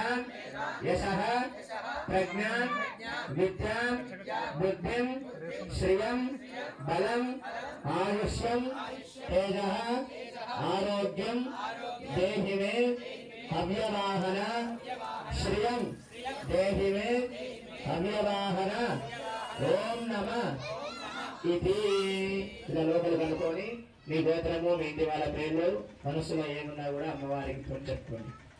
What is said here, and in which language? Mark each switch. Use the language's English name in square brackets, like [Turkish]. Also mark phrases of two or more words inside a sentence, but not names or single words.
[Sanskrit] यशः प्रज्ञा विद्या बुद्धिं श्रियं बलं आयुष्यं तेजः आरोग्यं देहि मे अव्यवाहन श्रियं देहि मे अव्यवाहन ओम नमः इति [Telugu] ఇలా లోపల కనుకొని మీ గోత్రము మీ ఇంటి వాళ్ళ పేర్లు మనసులో ఏమున్నా కూడా అమ్మవారికి చెప్పుకోండి.